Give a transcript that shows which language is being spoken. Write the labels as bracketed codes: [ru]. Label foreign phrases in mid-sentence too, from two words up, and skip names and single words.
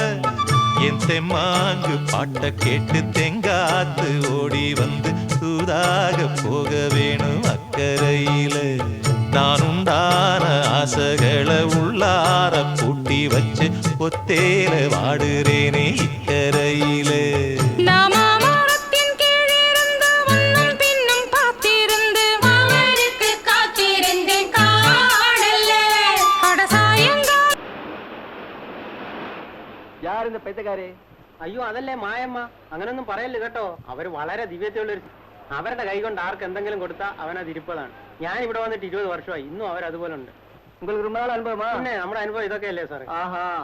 [ta] என் தெம்மாங்கு பாட்ட கேட்டு தெங்காத்து ஓடி வந்து சூதாக போக வேணும் அக்கறையில. நான் உண்டான ஆசைகளை உள்ளார பூட்டி வச்சு ஒத்தேல வாடுறேனே இக்கரையில. [ml] യാറിന്റെ പൈത്തക്കാരെ അയ്യോ അതല്ലേ മായമ്മ അങ്ങനൊന്നും പറയല്ലേ കേട്ടോ. അവര് വളരെ ദിവ്യതയുള്ളൊരു അവരുടെ കൈ കൊണ്ട് ആർക്ക് എന്തെങ്കിലും കൊടുത്താൽ അവനത് ഇരിപ്പതാണ്. ഞാൻ ഇവിടെ വന്നിട്ട് 20 വർഷമായി, ഇന്നും അവരതുപോലെ ഉണ്ട്. [ta] உங்களுக்கு ரொம்ப நாள் அனுபவமா? [ml] പിന്നെ നമ്മുടെ അനുഭവം ഇതൊക്കെ അല്ലേ സാറേ. ആഹാ